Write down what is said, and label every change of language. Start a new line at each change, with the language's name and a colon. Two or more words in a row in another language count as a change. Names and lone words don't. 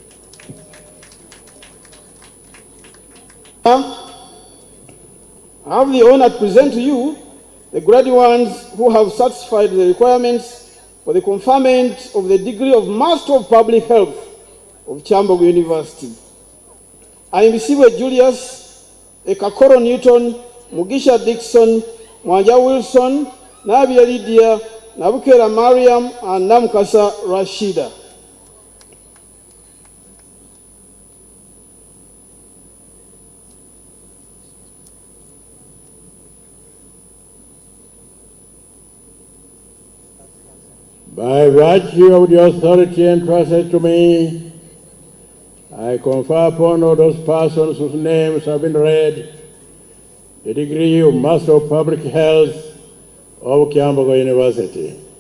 English: I have the honor to present to you the graduates who have satisfied the requirements for the conferment of the degree of Master of Public Health of Kyambogo University. I am Siwe Julius, Ekakoro Newton, Mugisha Dixon, Mwanja Wilson, Nabia Lydia, Nabukera Mariam, and Namkasa Rashida. By virtue of the authority entrusted to me, I confer upon all those persons whose names have been read the degree of Master of Public Health of Kyambogo University.